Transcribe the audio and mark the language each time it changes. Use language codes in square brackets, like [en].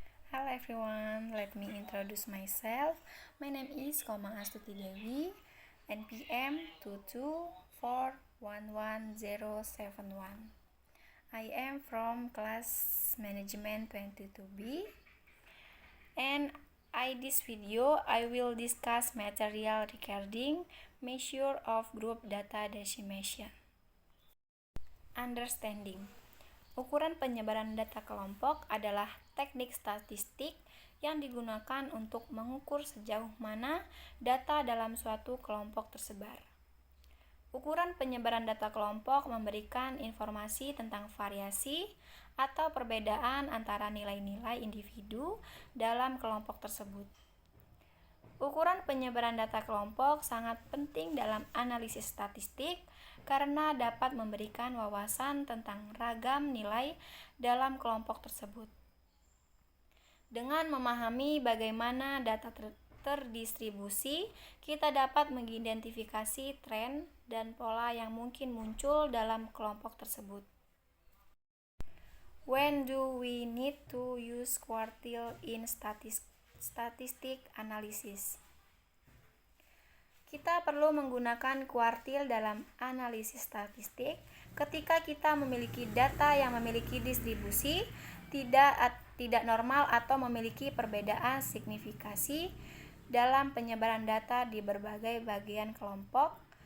[en] Hello everyone, let me introduce myself. My name is Komang Astuti Dewi, NPM 224111071. I am from class management 22B, and in this video I will discuss material regarding measure of group data decimation. Understanding. [id] Ukuran penyebaran data kelompok adalah teknik statistik yang digunakan untuk mengukur sejauh mana data dalam suatu kelompok tersebar. Ukuran penyebaran data kelompok memberikan informasi tentang variasi atau perbedaan antara nilai-nilai individu dalam kelompok tersebut. Ukuran penyebaran data kelompok sangat penting dalam analisis statistik karena dapat memberikan wawasan tentang ragam nilai dalam kelompok tersebut. Dengan memahami bagaimana data terdistribusi, kita dapat mengidentifikasi tren dan pola yang mungkin muncul dalam kelompok tersebut. [en] When do we need to use quartile in statistic analysis? [id] Kita perlu menggunakan kuartil dalam analisis statistik ketika kita memiliki data yang memiliki distribusi tidak normal atau memiliki perbedaan signifikasi dalam penyebaran data di berbagai bagian kelompok.